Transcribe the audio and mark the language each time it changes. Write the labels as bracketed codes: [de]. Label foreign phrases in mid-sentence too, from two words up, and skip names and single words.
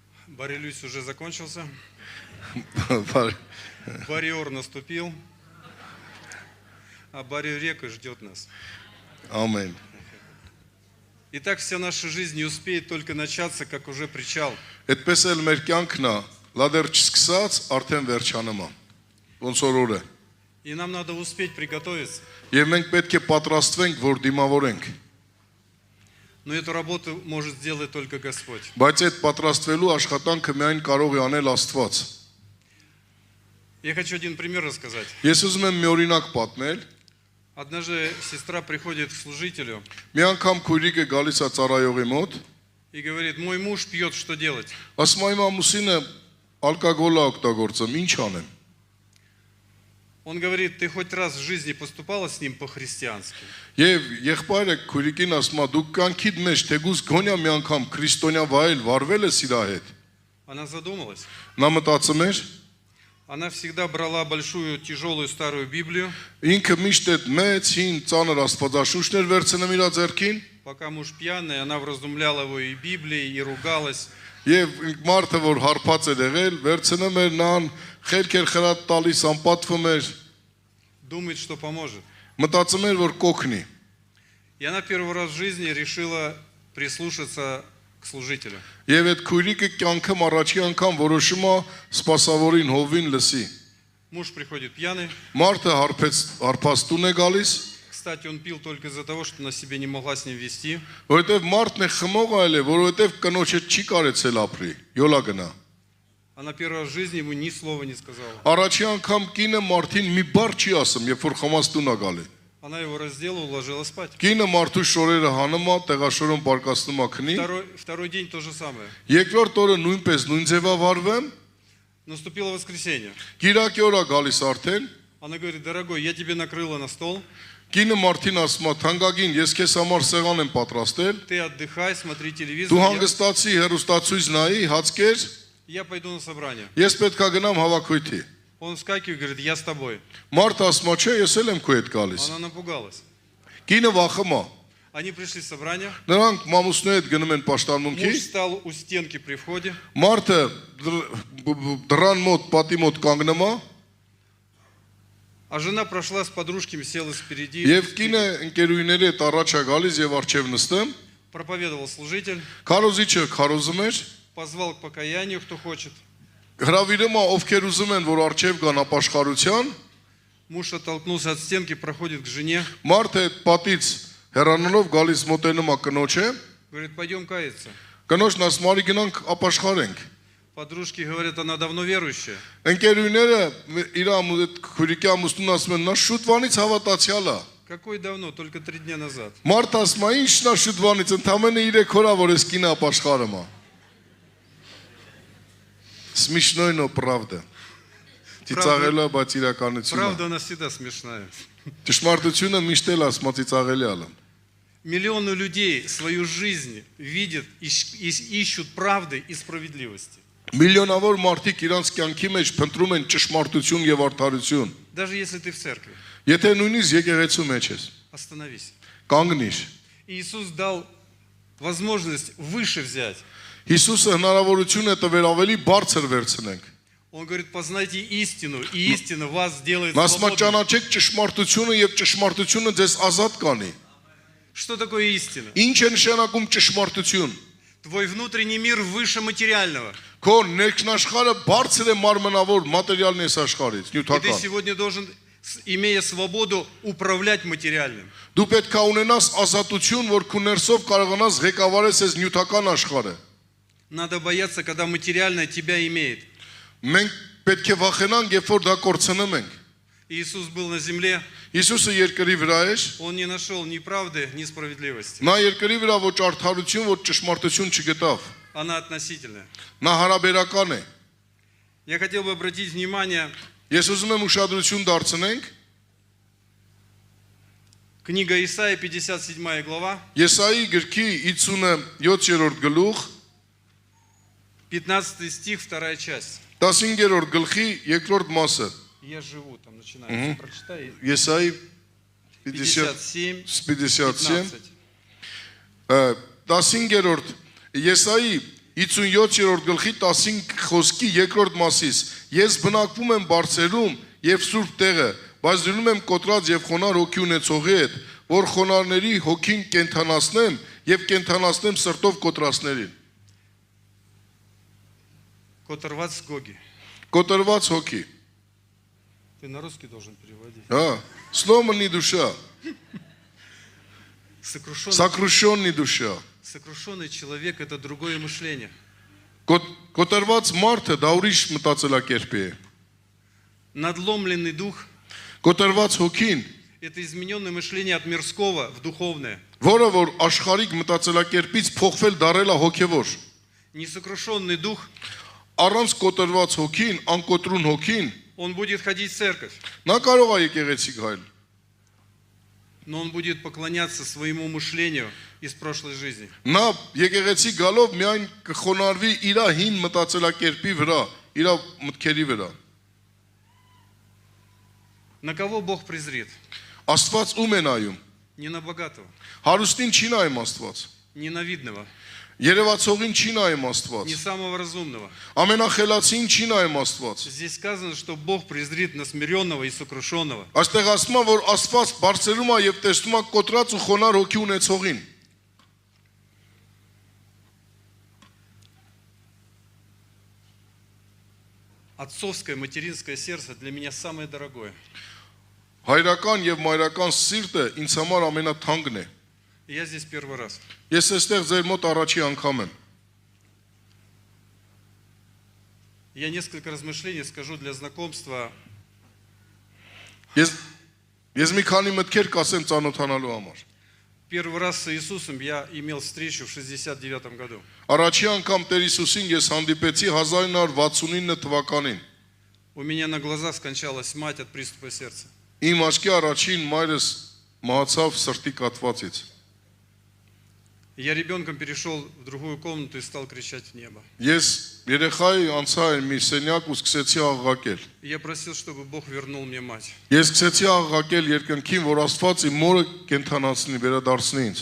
[ru] Борелюсь уже закончился. Барьер наступил. А Барьер-река ждет нас. [hy] Ամեն։ [ru] Итак, вся наша жизнь не успеет только начаться, как уже причал. [hy] Այդպես էլ մեր կյանքն է, լադեր չսկսած, արդեն վերջանում է։ Ոնց որ օրը։ [ru] И нам надо успеть приготовиться. [hy] Եվ մենք պետք է պատրաստվենք, որ դիմավորենք։ [ru] Но эту работу может сделать только Господь. [hy] Բայց այդ պատրաստվելու աշխատանքը միայն կարող է անել Աստված։ [ru] Я хочу один пример рассказать. [hy] Ես ուզում եմ մի օրինակ պատմել։ [ru] Однажды сестра приходит к служителю [hy] Մի անգամ քույրիկը գալիս է ծառայողի մոտ, [ru] и говорит: мой муж пьет, что делать? [hy] ասում է իմ ամուսինը ալկոգոլ է օգտագործում, ինչ անեմ։ [ru] Он говорит: ты хоть раз в жизни поступала с ним по-христиански? [hy] Եվ եղբայրը քույրիկին ասում է, դու կյանքիդ մեջ թեգուս գոնյա մի անգամ քրիստոնյա վայել վարվել ես իր հետ։ [ru] Она задумалась. [hy] Նա մտածում էր, [ru] Она всегда брала большую, тяжелую старую Библию. [hy] ինքը միշտ այդ մեծ հին ծանր աստվածաշունչներ վերցնում իր ձեռքին, [ru] Пока муж пьяный, она вразумляла его и Библией, и ругалась. [hy] եւ մարդը որ հարբած էր եղել, վերցնում էր նրան, խելք էր խրատ տալիս, անպատվում էր, [ru] Думает, что поможет. [hy] մտածում էր, որ կօգնի։ [ru] И она первый раз в жизни решила прислушаться к служителю. [hy] Եվ այդ քույրիկը կյանքում առաջի անգամ որոշում է սպասավորին հովին լսի։ [ru] Муж приходит пьяный. [hy] Մարդը հարբած տուն է գալիս, [ru] Кстати, он пил только из-за того, что она себе не могла с ним вести. [hy] որովհետեւ մարդն է խմող այլ է, որովհետեւ կնոջը չի կարեցել ապրի, յոլա գնա։ [ru] Она первый раз в жизни ему ни слова не сказала. [hy] Առաջի անգամ կինը մարդին մի բառ չի ասում, երբ որ խմած տուն է գալի։ [ru] Она его раздела, уложила спать. [hy] Կինը մարդու շորերը հանում է, տեղաշորում պարկասնում է քնի։ [ru] Второй день то же самое. [hy] Երկրորդ օրը նույնպես նույն ձևավարվեմ, [ru] Наступило воскресенье. [hy] Կիրակի օրը գալիս արդեն, [ru] Она говорит: дорогой, я тебе накрыла на стол. [hy] կինը մարդին ասում է, թանկագին, ես քեզ համար սեղան եմ պատրաստել, [ru] Ты отдыхай, смотри телевизор. [hy] դու հանգստացի հեռուստացույց նայի, հացկեր, [ru] Я пойду на собрание. [hy] ես պետք է գնամ հավաքույթի։ [ru] Он вскакивает и говорит: я с тобой. [hy] Մարդը ասում է, չէ, ես էլ եմ քո հետ գալիս։ [ru] Она напугалась. [hy] Կինը վախում է։ [ru] Они пришли в собрание. [hy] Նրանք մամուսնու հետ գնում են [ru] Муж [hy] պաշտամունքի, [ru] встал у стенки при входе. [hy] մարդը դրան մոտ, պատի մոտ կանգնում է, [ru] А жена прошла с подружками, села спереди. [hy] եւ կինը ընկերուհիների հետ առաջ է գալիս եւ արջև նստում, [ru] Проповедовал служитель. [hy] քարոզիչը քարոզում էր, [ru] Позвал к покаянию, кто хочет. [hy] հրավիրում է ովքեր ուզում են, որ արջև գան ապաշխարության, [ru] Муж оттолкнулся от стенки, проходит к жене. [hy] մարդը այդ պատից հեռանալով գալիս մոտենում է կնոջը, [ru] Говорит: пойдем каяться. [hy] կնոջն ասում արի գնանք ապաշխարենք։ [ru] Подружки говорят: она давно верующая. [hy] Ընկերուհիները իր այդ քուրիկի ամուսնուն ասում են, նա շուտվանից հավատացյալ է։ [ru] Какой давно? Только 3 дня назад. [hy] Մարդը ասում է, ի՞նչն է շուտվանից, ընդամենը 3 օր է, որ ես կինը ապաշխարում է։ [ru] Смешной, но правда. [hy] Ծիծաղելա, բայց իրականությունն է։ [ru] Правда, она всегда смешная. [hy] Ճշմարտությունը միշտ էլ ասма ծիծաղելիալ է։ [ru] Миллионы людей свою жизнь видят и ищут правды и справедливости. [hy] Միլիոնավոր մարդիկ իրանց կյանքի մեջ փնտրում են ճշմարտություն եւ արդարություն։ [ru] Даже если ты в церкви. [hy] Եթե նույնիսկ եկեղեցու մեջ ես, [ru] Остановись. [hy] կանգնիր։ [ru] Иисус дал возможность выше взять. [hy] Հիսուսը հնարավորություն է տվել ավելի բարձր վերցնենք։ [ru] Он говорит: познайте истину, и истина вас сделает Մասմա свободными. [hy] ճանաչեք ճշմարտությունը եւ ճշմարտությունը ձեզ ազատ կանի։ [ru] Что такое истина? [hy] Ինչ է նշանակում ճշմարտություն։ [ru] Твой внутренний мир выше материального. [hy] Քո ներքնաշխարհը բարձր է մարմնավոր մատերիալն այս աշխարհից, [ru] И ты [hy] նյութական։ [ru] сегодня должен, имея свободу, управлять материальным. [hy] Դու պետք է ունենաս ազատություն, որ քո ներսով կարողանաս ղեկավարես այս նյութական աշխարհը։ [ru] Надо бояться, когда материальное тебя имеет. [hy] Մենք պետք է վախենանք, երբ որ դա կորցնում ենք։ [ru] Иисус был на земле, [hy] Հիսուսը երկրի վրա էր, [ru] Он не нашел ни правды, ни справедливости. [hy] նա երկրի վրա ոչ արդարություն, ոչ ճշմարտություն չգտավ։ [ru] Она относительная. [hy] Նա հարաբերական է։ [ru] Я хотел бы обратить внимание, [hy] Ես ուզում եմ ուշադրություն դարձնենք [ru] книга Исаии, 57 глава, [hy] Եսայի գրքի 57-րդ գլուխ, [ru] 15 стих, 2 часть. [hy] 15-րդ գլխի երկրորդ մասը։ [ru] Я живу, там начинается, прочитай. [hy] Եսայի 57, 57 15. 15-րդ Եսայի 57-րդ գլխի 15 խոսքի երկրորդ մասից ես բնակվում եմ բարձերում եւ սուրբ տեղը, բայց դնում եմ կոտրած եւ խոնար հոգի ունեցողի հետ, որ խոնարների հոգին կենթանացնեմ եւ կենթանացնեմ սրտով կոտրածներին։ Կոտրված հոգի. Կոտրված հոգի։ [ru] Ты на русский должен переводить. Հա, сломанный душа, сокрушенный душа։ Сокрушенный человек – это другое мышление. [hy] Կոտրված մարդը դա ուրիշ մտածելակերպ է։ [ru] Надломленный дух [hy] Կոտրված հոգին, – [ru] это измененное мышление от мирского в духовное. [hy] որը որ աշխարհիկ մտածելակերպից փոխվել դարել է հոգևոր։ [ru] Несокрушенный дух, [hy] Առանց կոտրված հոգին, անկոտրուն հոգին, [ru] он будет ходить в церковь, [hy] նա կարող է եկեղեցի գալ, [ru] но он будет поклоняться своему мышлению из прошлой жизни. [hy] նա եկեղեցի գալով միայն կխոնարհվի իր հին մտածելակերպի վրա, իր մտքերի վրա։ [ru] На кого Бог презрит? [hy] Աստված ում է նայում։ [ru] Не на богатого, [hy] Հարուստին չի нայում Աստված։ [ru] не на видного, [hy] Երևացողին չի նայում [ru] не [hy] Աստված։ [ru] самого разумного. [hy] Ամենախելացին չի նայում Աստված։ [ru] Здесь сказано, что Бог презрит на смиренного и сокрушенного. [hy] Այստեղ ասում է, որ Աստված բարձրում է եւ տեսնում է կոտրած ու խոնար հոգի ունեցողին։ [ru] Отцовское, материнское сердце для меня самое дорогое. [hy] Հայրական եւ մայրական սիրտը ինձ համար ամենաթանկն է։ [ru] И я здесь первый раз. [hy] Ես այստեղ ձեր մոտ առաջի անգամ եմ։ [ru] Я несколько размышлений скажу для знакомства. [hy] Ես մի քանի մտքեր կասեմ ծանոթանալու համար։ [ru] Первый раз с Иисусом я имел встречу в 69 году. [hy] Առաջի անգամ Տեր Հիսուսին ես հանդիպեցի 1969 թվականին։ [ru] У меня на глазах скончалась мать от приступа сердца. [hy] Իմ աչքի առաջին մայրս մահացավ սրտի կաթվածից։ [ru] Я ребенком перешел в другую комнату и стал кричать в небо. [hy] Ես երեխայի անցա եմ մի սենյակ ու սկսեցի աղաղակել։ [ru] И я просил, чтобы Бог вернул мне мать. [hy] Ես սկսեցի աղաղակել երկնքին, որ Աստված իմ մորը կենթանացնի, վերադարձնի ինձ։